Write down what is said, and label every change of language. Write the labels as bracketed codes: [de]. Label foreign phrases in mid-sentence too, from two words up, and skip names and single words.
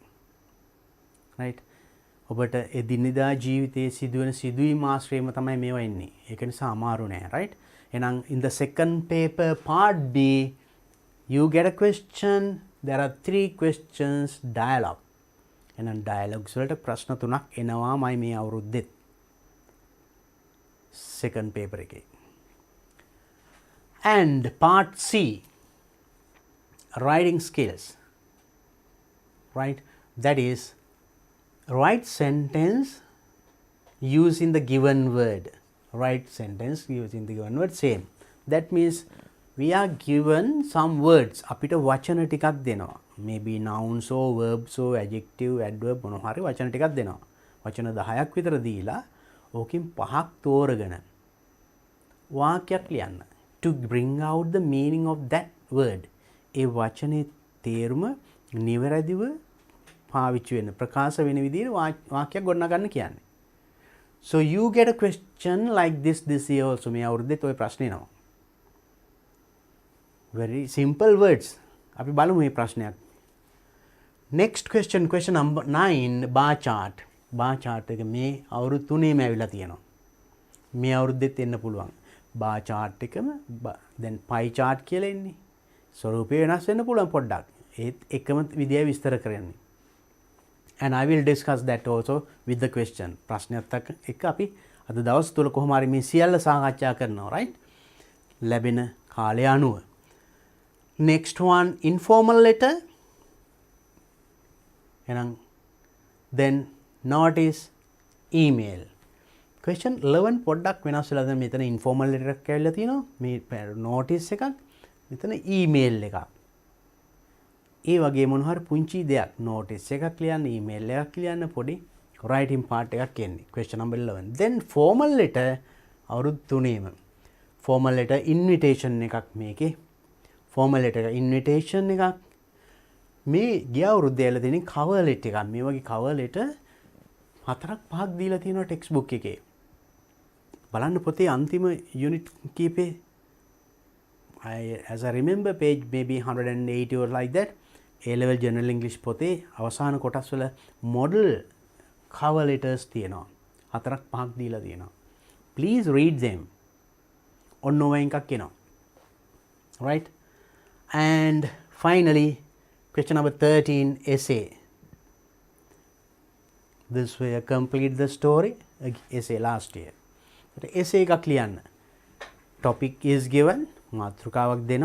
[en] right? [si] ඔබට එදිනෙදා ජීවිතයේ සිදුවෙන සිදුවීම් ආශ්‍රයම තමයි මේවා ඉන්නේ. ඒක නිසා අමාරු නෑ. right? [en] එහෙනම් in the second paper part B you get a question. There are 3 questions dialogue. [si] එහෙනම් dialogues වලට ප්‍රශ්න 3ක් එනවාමයි මේ අවුරුද්දෙත්. [en] second paper [si] එකේ. [en] And part C, writing skills. Right? That is, write sentence using the given word. Write sentence using the given word. Same. That means we are given some words. [si] අපිට වචන ටිකක් දෙනවා. [en] Maybe nouns or verbs or adjective, adverb [si] මොනවා හරි වචන ටිකක් දෙනවා. වචන 10ක් විතර දීලා ඕකෙන් 5ක් තෝරගෙන වාක්‍යයක් ලියන්න. [en] To bring out the meaning of that word. [si] ඒ වචනේ තේරුම නිවැරදිව පාවිච්චි වෙන ප්‍රකාශ වෙන විදිහට වාක්‍යයක් ගොඩනගන්න කියන්නේ. [en] So you get a question like this year also. [si] මේ අවුරුද්දේත් ඔය ප්‍රශ්නේ එනවා. [en] Very simple words. [si] අපි බලමු මේ ප්‍රශ්නයක්. [en] Next question number 9, bar chart. bar chart [si] එක මේ අවුරුදු 3ේම ඇවිල්ලා තියෙනවා. මේ අවුරුද්දෙත් එන්න පුළුවන්. [en] bar chart [si] එකම [en] then pie chart [si] කියලා එන්නේ. ස්වරූපය වෙනස් වෙන්න පුළුවන් පොඩ්ඩක්. ඒත් එකම විදියයි විස්තර කරන්නේ. [en] And I will discuss that also with the question. [si] ප්‍රශ්නයත් එක්ක අපි අද දවස් තුල කොහොම හරි මේ සියල්ල සාකච්ඡා කරනවා. right? ලැබෙන කාලය අනුව. [en] Next one, informal letter. එහෙනම් then notice, email. [si] question 11 පොඩ්ඩක් වෙනස් වෙලා දැන් මෙතන [en] informal letter [si] එකක් ඇවිල්ලා තියෙනවා. මේ notice එකක්. මෙතන email එකක්. ඒ වගේ මොන හරි පුංචි දෙයක් notice එකක් ලියන්න, email එකක් ලියන්න, පොඩි [en] writing part [si] එකක් එන්නේ. [en] question number 11. then formal letter [si] අවුරුදු 3ේම. [en] formal letter invitation [si] එකක් මේකේ. [en] formal letter invitation [si] එකක්. මේ ගිය අවුරුද්දේ ඇවිල්ලා තියෙන [en] cover letter [si] එකක්. මේ වගේ [en] cover letter [si] 4ක් 5ක් දීලා තියෙනවා [en] text book [si] එකේ. බලන්න පොතේ අන්තිම [en] unit කීපේ as I remember page maybe 180 or like that. [si] A-level [en] general English [si] පොතේ අවසාන කොටස් වල [en] model cover letters [si] තියෙනවා. 4ක් 5ක් දීලා තියෙනවා. [en] Please read them. [si] ඔන්න ඔය එකක් එනවා. [en] right? And finally question number 13, essay. This way I complete the story. essay last year. essay [si] එකක් ලියන්න. [en] topic is given. [si] මාතෘකාවක් දෙනවා.